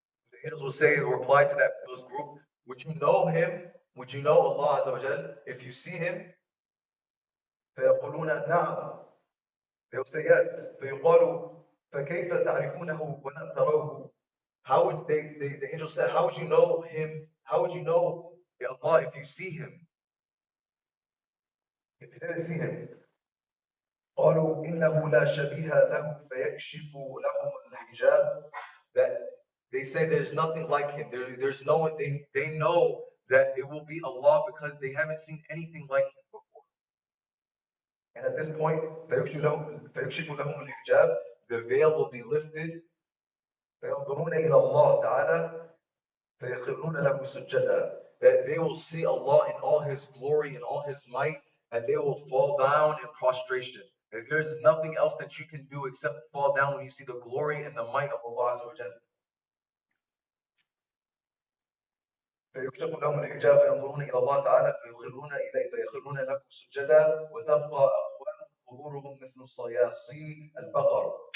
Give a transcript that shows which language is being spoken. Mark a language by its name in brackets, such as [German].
[English] The angels will say, reply to that those group, would you know him? Would you know Allah Azza wa Jal if you see him? [Arabic] فيقولون نعم. [English] They will say yes. [Arabic] فيقال فكيف تعرفونه ولم تروه? [English] How would the angel said, how would you know him? How would you know Allah if you see him? If you didn't see him. [Arabic] قالوا إنه لا شبيه له فيكشف لهم الحجاب. [English] That they say there's nothing like him. There's no one. They know that it will be Allah because they haven't seen anything like him before. And at this point, [Arabic] فيكشف لهم الحجاب. [English] The veil will be lifted. [Arabic] فينظرون إلى الله تعالى فيخرون له سجدا. [English] That they will see Allah in all His glory and all His might, and they will fall down in prostration. And there's nothing else that you can do except fall down when you see the glory and the might of Allah Azza wa Jalla. [Arabic] فيكشف لهم الحجاب فينظرون إلى الله تعالى فيخرون له سجدا وتبقى أقوام ظهورهم مثل صياصي البقر.